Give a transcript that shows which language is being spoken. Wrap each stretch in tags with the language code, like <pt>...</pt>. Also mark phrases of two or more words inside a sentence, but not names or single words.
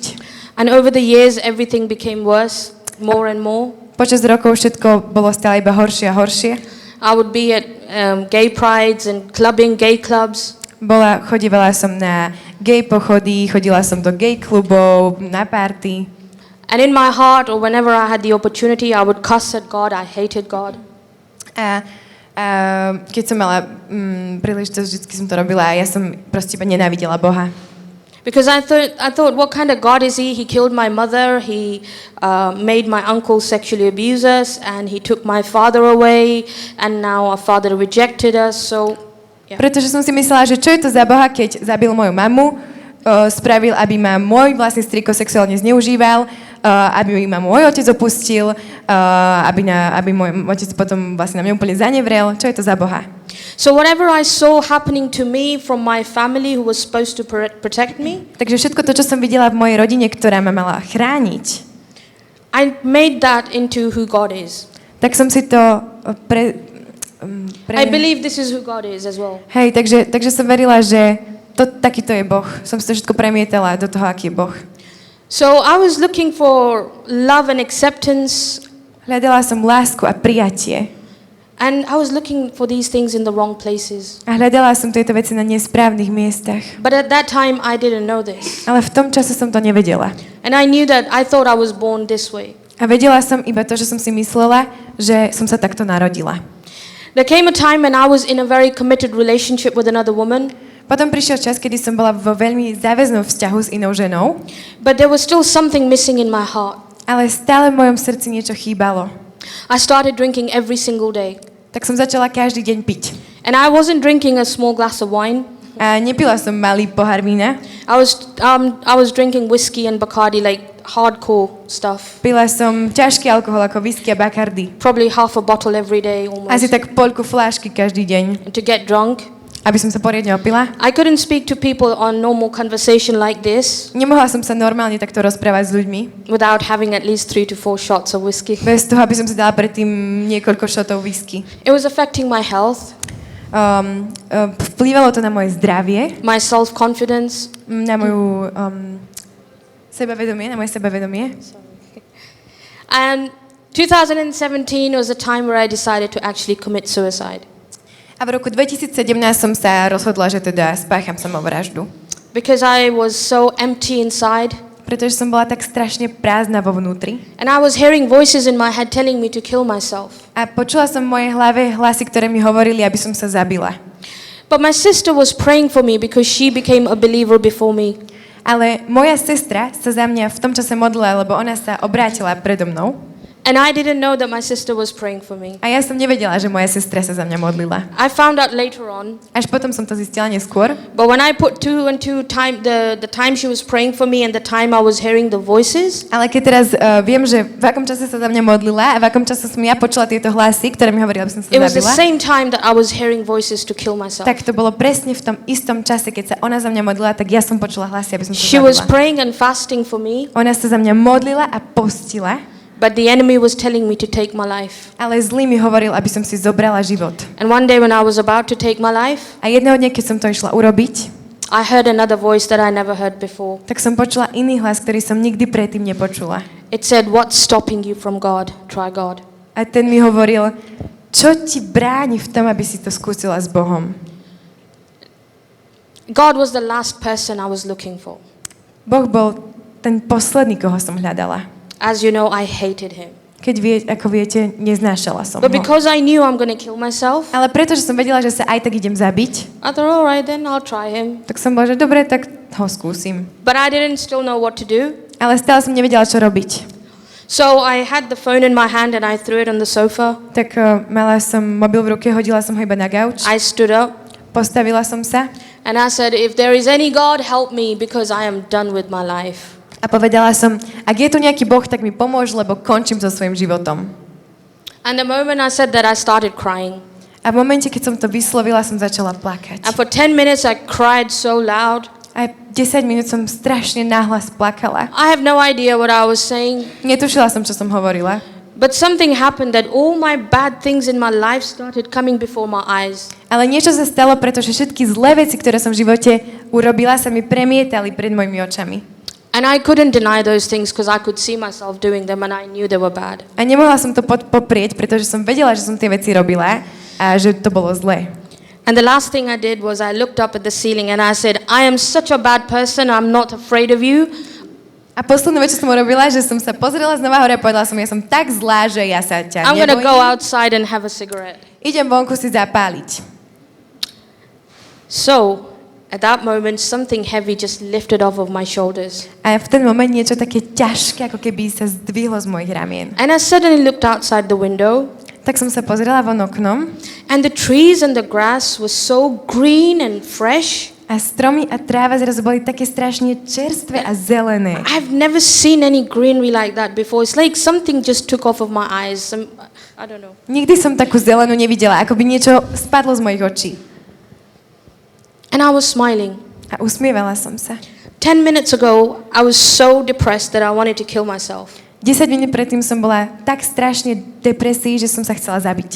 <en>And over the years everything became worse, more and more.</en> <sk>Počas rokov všetko bolo stále iba horšie a horšie.</sk> <en>I would be at gay prides and clubbing, gay clubs.</en> <sk>Chodívala som na gay pochody, chodila som do gay klubov, na party.</sk> <en>And in my heart, or whenever I had the opportunity, I would cuss at God. I hated God.</en> <sk>A keď som mala príležitosť, vždy som to robila a ja som proste iba nenávidela Boha.</sk> <en>Because I thought, what kind of God is he? He killed my mother, he made my uncle sexually abuse us, and he took my father away, and now our father rejected us, so... Yeah.</en> <sk>Pretože som si myslela, že čo je to za Boha, keď zabil moju mamu, spravil, aby ma môj vlastný striko sexuálne zneužíval, aby ma môj otec opustil, aby môj otec potom vlastne na mňa úplne zanevrel. Čo je to za Boha?</sk> <en>So whatever I saw happening to me from my family who was supposed to protect me,</en> <sk>takže všetko to, čo som videla v mojej rodine, ktorá ma mala chrániť,</sk> <en>I made that into who God is.</en> <sk>Tak som si to</sk> <en>I believe this is who God is as well.</en> <sk>Hej, takže som verila, že takýto je Boh. Som si to všetko premietala do toho, aký je Boh.</sk> <en>So I was looking for love and acceptance.</en> <sk>Hľadala som lásku a prijatie.</sk> <en>And I was looking for these things in the wrong places.</en> <sk>A hľadala som tieto veci na nesprávnych miestach.</sk> <en>But at that time I didn't know this.</en> <sk>Ale v tom čase som to nevedela.</sk> <en>And I knew that I thought I was born this way.</en> <sk>A vedela som iba to, že som si myslela, že som sa takto narodila.</sk> <en>There came a time when I was in a very committed relationship with another woman.</en> <sk>Potom prišiel čas, kedy som bola vo veľmi záväznom vzťahu s inou ženou.</sk> <en>But there was still something missing in my heart.</en> <sk>Ale stále v mojom srdci niečo chýbalo.</sk> <en>I started drinking every single day.</en> <sk>Tak som začala každý deň piť.</sk> <en>And I wasn't drinking a small glass of wine.</en> <sk>A nepila som malý pohár vína.</sk> <en>I was drinking whiskey and Bacardi, like hardcore stuff.</en> <sk>Pila som ťažký alkohol ako whisky a Bacardi.</sk> <en>Probably half a bottle every day almost.</en> <sk>Asi tak poľku fľašky každý deň.</sk> <en>And to get drunk.</en> <sk>Aby som sa poriadne opila.</sk> <en>I couldn't speak to people on normal conversation like this.</en> <sk>Nemohla som sa normálne takto rozprávať s ľuďmi.</sk> <en>Without having at least 3 to 4 shots of whiskey.</en> <sk>Bez toho, aby som si dala predtým niekoľko shotov whisky.</sk> <en>It was affecting my health.</en> <sk>Vplývalo to na moje zdravie.</sk> <en>My self-confidence.</en> <sk>Na moju sebavedomie,</sk> <en>And 2017 was a time where I decided to actually commit suicide.</en> <sk>A v roku 2017 som sa rozhodla, že teda spácham samovraždu.</sk> <en>Because I was so empty inside.</en> <sk>Pretože som bola tak strašne prázdna vo vnútri.</sk> <en>And I was hearing voices in my head telling me to kill myself.</en> <sk>A počula som v mojej hlave hlasy, ktoré mi hovorili, aby som sa zabila.</sk> <en>But my sister was praying for me because she became a believer before me.</en> <sk>Ale moja sestra sa za mňa v tom čase modlila, lebo ona sa obrátila predo mnou.</sk> <en>And I didn't know that my sister was praying for me.</en> <sk>A ja som nevedela, že moja sestra sa za mňa modlila.</sk> <en>I found out later on.</en> <sk>Až potom som to zistila neskôr.</sk> <en>But when I put two and two time, the time she was praying for me and the time I was hearing the voices.</en> <sk>Ale keď teraz viem, že v akom čase sa za mňa modlila a v akom čase som ja počula tieto hlasy, ktoré mi hovorili, aby som sa</sk> <en>It was the</en> <sk>zabila.</sk> <en>same time that I was hearing voices to kill myself.</en> <sk>Tak to bolo presne v tom istom čase, keď sa ona za mňa modlila, tak ja som počula hlasy, aby som sa</sk> <en>She</en> <sk>zabila.</sk> <en>was praying and fasting for me.</en> <sk>Ona sa za mňa modlila a postila.</sk> <en>But the enemy was telling me to take my life.</en> <sk>Ale zlý mi hovoril, aby som si zobrala život.</sk> <en>And one day when I was about to take my life,</en> <sk>A jedného dňa, keď som to išla urobiť,</sk> <en>I heard another voice that I never heard before.</en> <sk>tak som počula iný hlas, ktorý som nikdy predtým nepočula.</sk> <en>It said, "What's stopping you from God? Try God."</en> <sk>A ten mi hovoril, čo ti bráni v tom, aby si to skúsila s Bohom?</sk> <en>God was the last person I was looking for.</en> <sk>Boh bol ten posledný, koho som hľadala.</sk> <en>As you know, I hated him.</en> <sk>Ako viete, neznášala som</sk> <en>But</en> <sk>ho.</sk> <en>because I knew I'm going to kill myself,</en> <sk>Ale pretože som vedela, že sa aj tak idem zabiť,</sk> <en>I thought, all right, then I'll try him.</en> <sk>tak som bola, že dobre, tak ho skúsim.</sk> <en>But I didn't still know what to do.</en> <sk>Ale stále som nevedela, čo robiť.</sk> <en>So I had the phone in my hand and I threw it on the sofa.</en> <sk>Tak mala som mobil v ruke, hodila som ho iba na gauč,</sk> <en>I stood up</en> <sk>postavila som sa</sk> <en>and I said, if there is any God, help me because I am done with my life.</en> <sk>a povedala som, ak je tu nejaký Boh, tak mi pomôž, lebo končím so svojím životom.</sk> <en>And the moment I said that, I started crying.</en> <sk>A v momente, keď som to vyslovila, som začala plakať.</sk> <en>And for 10 minutes I cried so loud.</en> <sk>A 10 minút som strašne nahlas plakala.</sk> <en>I have no idea what I was saying.</en> <sk>Netušila som, čo som hovorila.</sk> <en>But something happened that all my bad things in my life started coming before my eyes.</en> <sk>Ale niečo sa stalo, pretože všetky zlé veci, ktoré som v živote urobila, sa mi premietali pred mojimi očami.</sk> <en>And I couldn't deny those things because I could see myself doing them and I knew they were bad.</en> <sk>A nemohla som to poprieť, pretože som vedela, že som tie veci robila a že to bolo zlé.</sk> <en>And the last thing I did was I looked up at the ceiling and I said, I am such a bad person, I'm not afraid of you.</en> <sk>A poslednú vec, čo som urobila, že som sa pozrela znova hore a povedala som, ja som tak zlá, že ja sa ťa</sk> <en>I'm going to go</en> <sk>nebojím.</sk> <en>outside and have a cigarette.</en> <sk>Idem vonku si zapáliť.</sk> <en>So, at that moment, something heavy just lifted off of my shoulders.</en> <sk>A v ten moment niečo také ťažké, ako keby sa zdvihlo z mojich ramien.</sk> <en>And I suddenly looked outside the window.</en> <sk>Tak som sa pozrela von oknom</sk> <en>And the trees and the grass were so green and fresh.</en> <sk>a stromy a tráva zrazu boli také strašne čerstvé a zelené.</sk> <en>I've never seen any greenery like that before. It's like something just took off of my eyes. I don't know.</en> <sk>Nikdy som takú zelenú nevidela, ako by niečo spadlo z mojich očí.</sk> <en>And I was smiling.</en> <sk>A usmievala som sa.</sk> <en>10 minutes ago, I was so depressed that I wanted to kill myself.</en> <sk>10 minút predtým som bola tak strašne depresii, že som sa chcela zabiť.</sk>